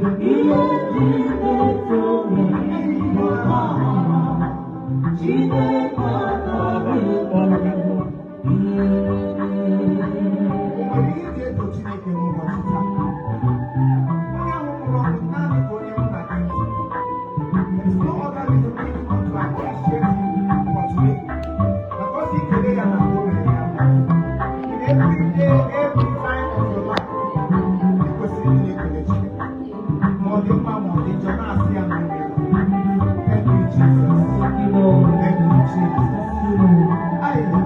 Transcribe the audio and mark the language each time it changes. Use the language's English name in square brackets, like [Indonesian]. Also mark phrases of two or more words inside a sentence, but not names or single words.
[Igbo] Ihe Chineke mere bụ ọma. Chineke agaghị ekwe. O nwere ihe ị ga-eto Chineke n'ụbọchị taa? Onye ahụ nwụrụ ọnwụ naanị ka onye mụ na gị nwụrụ. [English] There is no other reason we want to appreciate him for today. Because he today and [Igbo] o mere ya. [English] In every day, every time of your life, [Igbo] ị kwesịrị ị na-ekele Chineke. Ma ọ dị mma, ma ọ dị njọ, na-asị ya na ọ dị mma. [English] Thank you, Jesus. Thank you, Lord. Thank you, Jesus. Thank you, Lord. Aye.